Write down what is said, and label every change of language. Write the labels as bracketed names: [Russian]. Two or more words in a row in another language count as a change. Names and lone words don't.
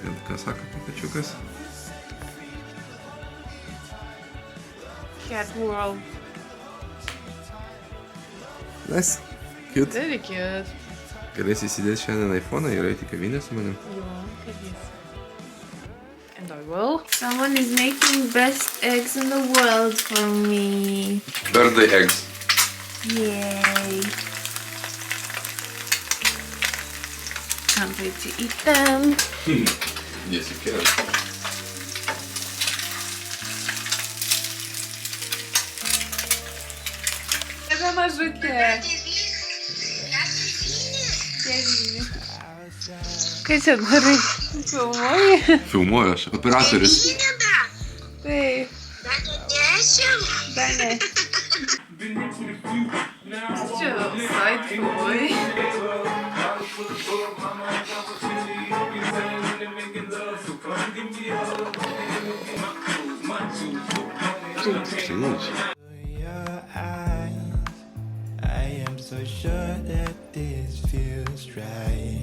[Lithuanian] Ką sako kačiukas? [English] Cat World. Nice. Cute. Very cute. [Lithuanian] Galėsi įsidėti šiandien iPhone'ą ir eiti į kavinę su manim. Jo, kaip jis. [English] And I will. Someone is making best eggs in the world for me. Birthday eggs. Yay. Can't wait to eat them. Yes, you can. [Lithuanian] Ebe mažutė. Devyni. Kai čia darai? Filmuoji? Filmuoju aš. Operatorius. Taip. Dar ne. Čia side filmuoji. [English] Huge. Your eyes, I am so sure that this feels right.